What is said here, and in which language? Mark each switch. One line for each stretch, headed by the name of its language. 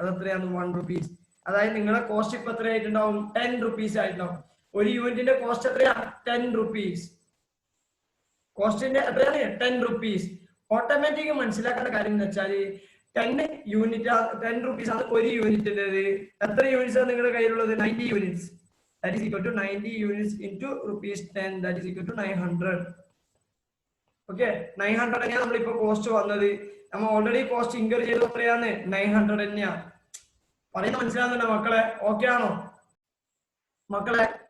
Malayalam: അത് എത്രയാണ് 1 rupees. അതായത് നിങ്ങളെ കോസ്റ്റ് ഇപ്പൊ എത്രയായിട്ടുണ്ടാവും 10 rupees ആയിട്ടുണ്ടാവും. ഒരു യൂണിറ്റിന്റെ കോസ്റ്റ് എത്രയാണ് 10 rupees. കോസ്റ്റിന്റെ എത്രയാണ് 10 rupees. ഓട്ടോമാറ്റിക് മനസ്സിലാക്കേണ്ട കാര്യം എന്ന് വെച്ചാൽ 10 rupees ആണ് ഒരു യൂണിറ്റിൻ്റെത്. എത്ര യൂണിറ്റ്സ് ആണ് നിങ്ങളുടെ കയ്യിലുള്ളത്?
English: 90 units. That is equal to 90 units into rupees 10. That is equal to 900.
Malayalam: Okay, 900 തന്നെയാണ് നമ്മളിപ്പോ കോസ്റ്റ് വന്നത്. നമ്മൾ ഓൾറെഡി കോസ്റ്റ് ഇൻകർ ചെയ്തത് എത്രയാണ് 900 തന്നെയാണ്. പറയുന്നത് മനസ്സിലാകുന്നുണ്ടോ മക്കളെ? ഓക്കെ ആണോ മക്കളെ?